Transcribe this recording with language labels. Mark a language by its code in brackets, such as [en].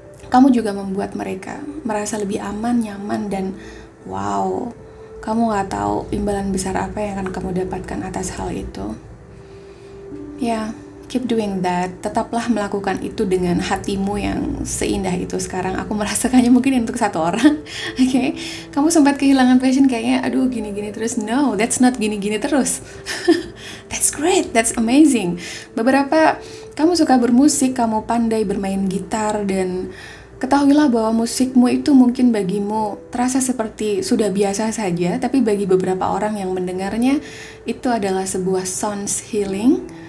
[id] Kamu juga membuat mereka merasa lebih aman, nyaman, dan wow, kamu nggak tahu imbalan besar apa yang akan kamu dapatkan atas hal itu. Ya, [en] keep doing that. [id] Tetaplah melakukan itu dengan hatimu yang seindah itu sekarang. Aku merasakannya mungkin untuk satu orang. Kamu sempat kehilangan passion, kayaknya aduh gini-gini terus. [en] No, that's not [id] gini-gini terus. [en] That's great, that's amazing. [id] Beberapa kamu suka bermusik, kamu pandai bermain gitar, dan ketahuilah bahwa musikmu itu mungkin bagimu terasa seperti sudah biasa saja, tapi bagi beberapa orang yang mendengarnya itu adalah sebuah sounds healing.